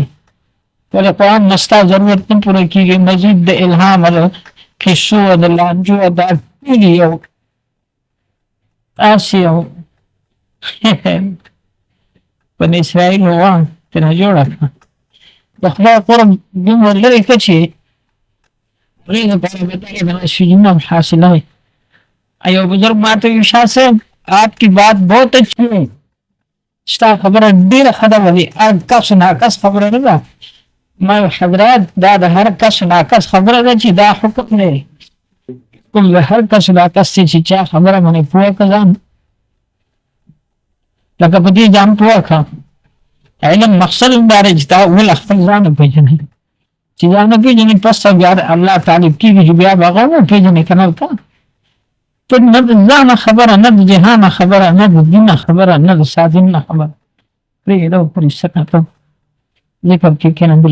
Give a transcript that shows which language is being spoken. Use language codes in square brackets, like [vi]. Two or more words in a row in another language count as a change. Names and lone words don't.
[ps] که د قرآن نه ستا ضرورت نه پوره کېږي، مزید د الهام او د قصو او د لانجو دا ټول یو داسې یو بني اسرائیل وه ترې جوړه کړه. د خدای قرب دومره لرې کړه چې هغې دپاره به دغې د مسجدونه حاصله وي. یو بزرگ ماته وي [ur] شاه صاحب آپ کی بات بہت اچھی ہے، [ps] ستا خبره ډېره ښه ده، ولې کس ناکس خبره نه ده. ما حضرات دا د هر کس ناکس خبره ده چې دا حکم دی، کوم د هر کس ناکس دی چې چا خبره باندې پوه که ځان لکه په دې ځان پوه که علم مقصد هم دا دی چې تا اول خپل ځان وپېژنې، چې ځان وپېژنې پس ته بیا د الله طالب کېږي چې بیا به هغه وپېژنې که نه که ته نه د ځانه خبره، نه د جهانه خبره، نه د دینه خبره، نه د ساتین نه خبره پرېږده پرې سکه ته ذکر کې کېنه.